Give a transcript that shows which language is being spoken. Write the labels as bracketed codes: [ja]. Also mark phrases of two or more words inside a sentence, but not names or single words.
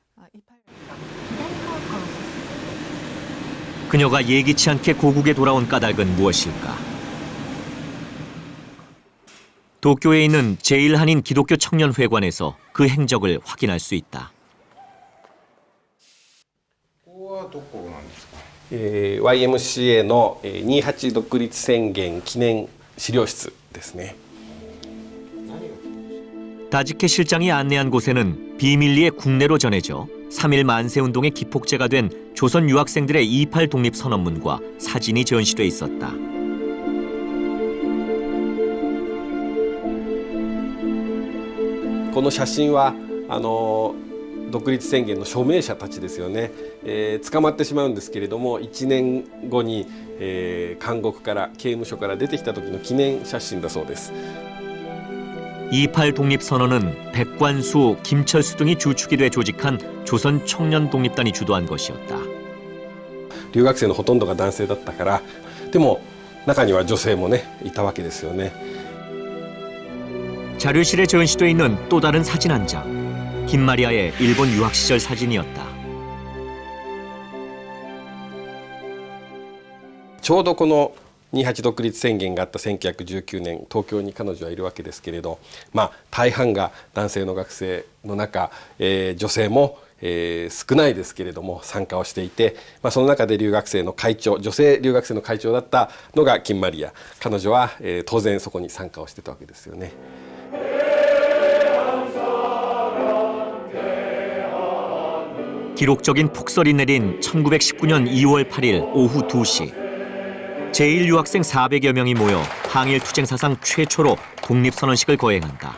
[ko] 그녀가 예기치 않게 고국에 돌아온 까닭은 무엇일까? 도쿄에 있는 제1한인 기독교 청년회관에서 그 행적을 확인할 수 있다. [ja] YMCA の28独立宣言記念資料室ですね。 [ko] 다지케 실장이 안내한 곳에는 비밀리에 국내로 전해져 3.1 만세운동의 기폭제가 된 조선 유학생들의 2.8 독립선언문과 사진이 전시돼 있었다. [ja] この写真は独立宣言の署名者たちですよね、捕まってしまうんですけれども1年後に、監獄から刑務所から出てきた時の記念写真だそうです。 [ko] 2.8 독립선언은 백관수, 김철수 등이 주축이 돼 조직한 조선 청년 독립단이 주도한 것이었다. [ja] 留学生のほとんどが男性だったからでも中には女性もねいたわけですよね。 [ko] 자료실에 전시돼 있는 또 다른 사진 한 장. 김마리아의 일본 유학 시절 사진이었다. [ja] ちょうどこの28独立宣言があった1919年東京に彼女はいるわけですけれど、大半が男性の学生の中、女性も、少ないですけれども参加をしていて、その中で留学生の会長、女性留学生の会長だったのが金マリア。彼女は、当然そこに参加をしてたわけですよね。 [ko] 기록적인 폭설이 내린 1919년 2월 8일 오후 2시. 제1유학생 400여 명이 모여 항일 투쟁 사상 최초로 독립선언식을 거행한다.